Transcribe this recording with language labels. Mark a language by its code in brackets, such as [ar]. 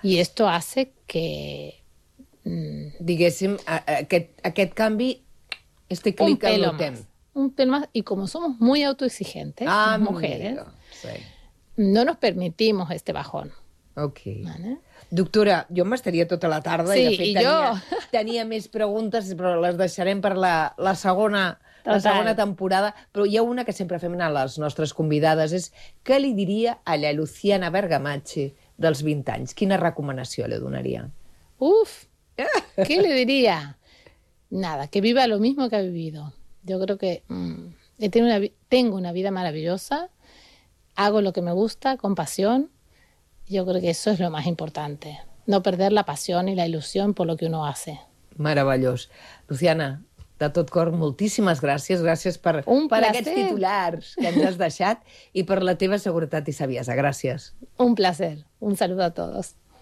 [es] Y esto hace que... [ca] diguéssim, aquest canvi, [es] este clic en el tiempo. Un tema, y como somos muy autoexigentes, mujeres, no nos permitimos este bajón. [ca] Ok. [es] ¿Vale? [ca] Doctora, jo m'estaria tota la tarda, sí, i de fet tenia més preguntes, però les deixarem per la segona temporada. Però hi ha una que sempre fem a les nostres convidades, és: què li diria a la Luciana Bergamache dels 20 anys? Quina recomanació li donaria? Uf, què li diria? [es] Nada, que viva lo mismo que ha vivido. Yo creo que tengo una vida maravillosa, hago lo que me gusta con pasión. Yo creo que eso es lo más importante, no perder la pasión y la ilusión por lo que uno hace. [ca] Maravillós. Luciana, de tot cor, moltíssimes gràcies. Gràcies per aquests titulars que ens has deixat i per la teva seguretat i saviesa. Gràcies. [es] Un placer. Un saludo a todos.